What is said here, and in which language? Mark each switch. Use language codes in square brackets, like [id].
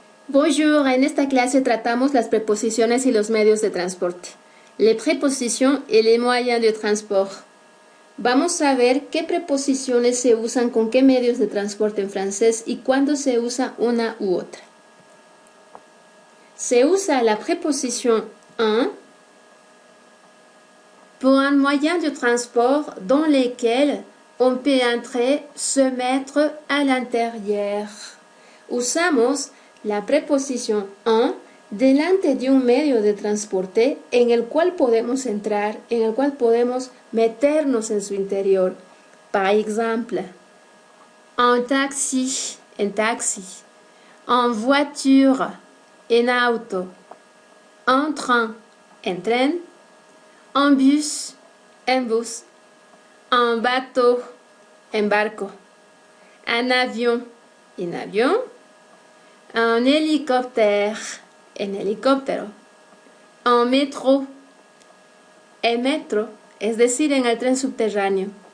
[es] Bonjour, en esta clase tratamos las preposiciones y los medios de transporte. [fr] Les prépositions et les moyens de transport. [es] Vamos a ver qué preposiciones se usan con qué medios de transporte en francés y cuándo se usa una u otra. [fr] Se usa la préposition un pour un moyen de transport dans lequel on peut entrer, se mettre à l'intérieur. [es] Usamos la preposición un delante de un medio de transporte en el cual podemos entrar, en el cual podemos meternos en su interior. [fr] Par exemple, [es] en taxi, en taxi, en voiture, en auto, en train, en tren, en bus, en bus, en bateau, en barco, en avión, en avión, en hélicoptère, en helicóptero, en métro, en metro, es decir, en el tren subterráneo,